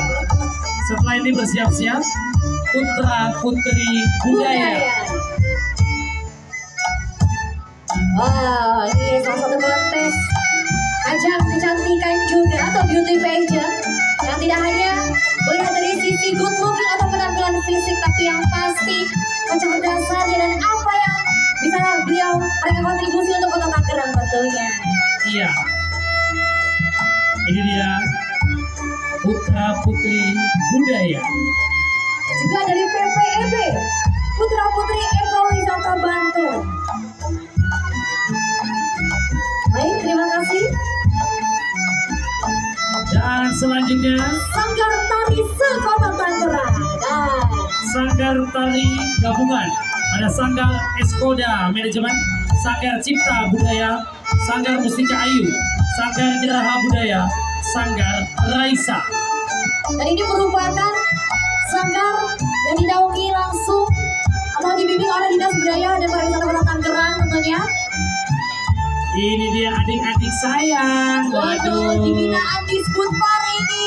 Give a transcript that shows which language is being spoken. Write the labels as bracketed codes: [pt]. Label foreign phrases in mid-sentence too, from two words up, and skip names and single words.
[id] Setelah ini bersiap-siap putra putri budaya. Wow, ini salah satu kontes ajang kecantikan juga atau [en] beauty pageant [id] yang tidak hanya melihat dari sisi [en] good looking [id] atau penampilan fisik, tapi yang pasti kecerdasannya dan apa yang bisa beliau mereka kontribusi untuk kota Tangerang tentunya. Iya. Ini dia putra putri budaya. Juga dari PPEB, Putra Putri Ekowisata Bantul. Baik, terima kasih. Dan selanjutnya Sanggar Tari Sekota Tangerang. Nah, Sanggar Tari Gabungan. Ada Sanggar Eskoda Manajemen, Sanggar Cipta Budaya, Sanggar Mustika Ayu, Sanggar Geraha Budaya, Sanggar Raisa. dan ini merupakan sanggar yang dinaungi langsung atau dibimbing oleh Dinas Budaya dan Pariwisata Kota Tangerang tentunya. Ini dia adik-adik saya. Waduh, dibinaan Disbud Par ini.